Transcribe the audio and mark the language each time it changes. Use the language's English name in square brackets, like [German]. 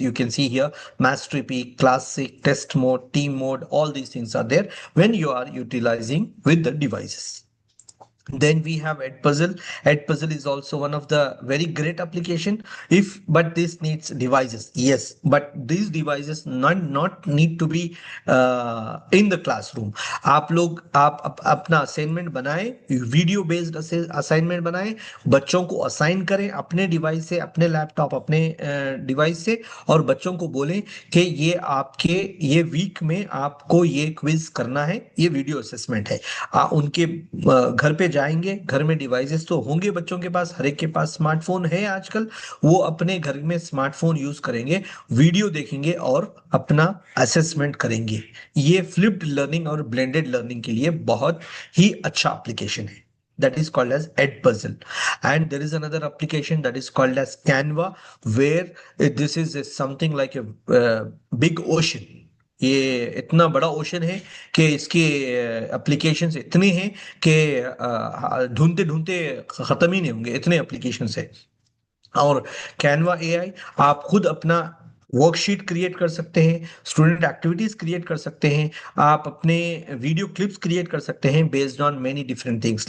[English] You can see here mastery peak, classic, test mode, team mode, all these things are there when you are utilizing with the devices. Then we have Edpuzzle. Edpuzzle is also one of the very great application. But this needs devices. Yes, but these devices not need to be in the classroom. [Hindi] आप लोग आप अपना assignment बनाएं, video based assignment बनाएं, बच्चों को assign करें अपने डिवाइस से, अपने लैपटॉप, अपने डिवाइस से, और बच्चों को बोलें कि ये वीक में आपको ये क्विज करना है, ये वीडियो असेसमेंट है. उनके घर पे जाएंगे, घर में डिवाइसेस तो होंगे बच्चों के पास, हर एक के पास स्मार्टफोन है आजकल, वो अपने घर में स्मार्टफोन यूज करेंगे, वीडियो देखेंगे और अपना असेसमेंट करेंगे. ये फ्लिप्ड लर्निंग और ब्लेंडेड लर्निंग के लिए बहुत ही अच्छा एप्लीकेशन है. [English] That is called as Edpuzzle. And there is another application that is called as Canva, where this is something like a big ocean. [Hindi] ये इतना बड़ा ओशन है कि इसके एप्लीकेशंस इतने हैं कि ढूंढते ढूंढते खत्म ही नहीं होंगे, इतने एप्लीकेशंस है. और कैनवा एआई, आप खुद अपना वर्कशीट क्रिएट कर सकते हैं, स्टूडेंट एक्टिविटीज क्रिएट कर सकते हैं, आप अपने वीडियो क्लिप्स क्रिएट कर सकते हैं [English] Based on many different things.